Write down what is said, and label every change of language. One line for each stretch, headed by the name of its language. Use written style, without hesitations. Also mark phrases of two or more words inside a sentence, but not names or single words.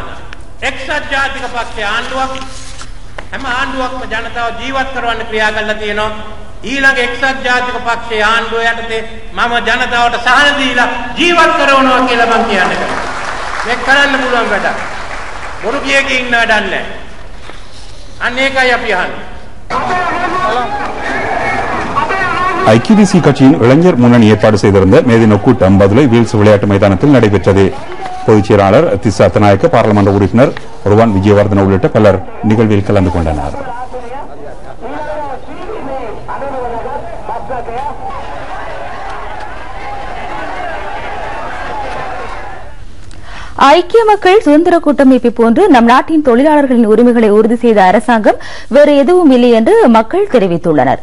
Sinhala: එක්සත් ජාතික පක්ෂයේ ආණ්ඩුවක් හැම ආණ්ඩුවක්ම ජනතාව ජීවත් කරවන්න ක්‍රියා කරලා තියෙනවා. ඊළඟ එක්සත් ජාතික පක්ෂයේ ආණ්ඩුව යටතේ මම ජනතාවට සහන දීලා ජීවත් කරවනවා කියලා මම කියන්නේ. මේක කරන්න පුළුවන් වැඩක්. බොරු කියකේ ඉන්න වැඩක් නැහැ. අන්න ඒකයි අපි අහන්නේ.
Tamil: ஐக்கிய தேசிய கட்சியின் இளைஞர் முன்னணி ஏற்பாடு செய்திருந்த மேதின கூட்டம் பதுளை வீல்ஸ் விளையாட்டு மைதானத்தில் நடைபெற்றது. பொதுச் செயலாளர் திஸ்ஸா அத்தநாயக்க, பாராளுமன்ற உறுப்பினர் ருவான் விஜயவர்தன உள்ளிட்ட பலர் நிகழ்வில் கலந்து கொண்டனர். ஐக்கிய மக்கள் சுதந்திர கூட்டமைப்பை போன்று நம் நாட்டின் தொழிலாளர்களின் உரிமைகளை உறுதி செய்த அரசாங்கம் வேறு எதுவும் இல்லை என்று மக்கள் தெரிவித்துள்ளனர்.